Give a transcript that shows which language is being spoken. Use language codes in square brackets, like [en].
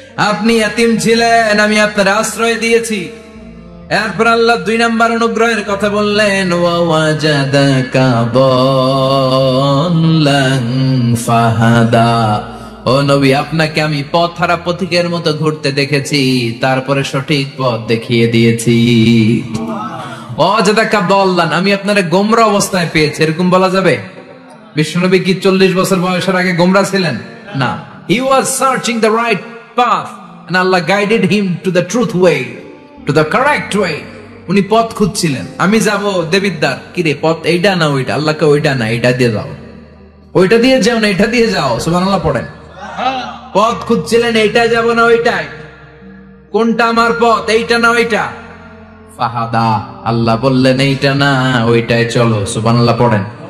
[bn] আপনি ইয়াতীম ছিলেন, আমি আপনার আশ্রয় দিয়েছি। এরপর আল্লাহ 2 নাম্বার অনুগ্রহের কথা বললেন, [ar] ওয়াজাদাকা দাল্লান ফাহাদা, [bn] ও নবী আপনাকে আমি পথহারা পথিকের মতো ঘুরতে দেখেছি, তারপরে সঠিক পথ দেখিয়ে দিয়েছি। [ar] ওয়াজাদাকা দাল্লান, [bn] আমি আপনারে গোমরা অবস্থায় পেয়েছি, এরকম বলা যাবে? বিশ্বনবী কি 40 বছর বয়সের আগে গোমরা ছিলেন? [en] না, he was searching the right path and Allah guided him to the truth way, to the correct way. [bn] উনি পথ খুঁজছিলেন। আমি যাব দেবিদ্দার, কি রে পথ এইটা না ওইটা? আল্লাহকে ওইটা না এইটা দিয়ে যাও, ওইটা দিয়ে যাও না এটা দিয়ে যাও, সুবহানাল্লাহ পড়েন। পথ খুঁজছিলেন, এইটা যাব না ওইটাই, কোনটা আমার পথ, এইটা না ওইটা? ফাহাদা, আল্লাহ বললেন এইটা না ওইটাই চলো, সুবহানাল্লাহ পড়েন।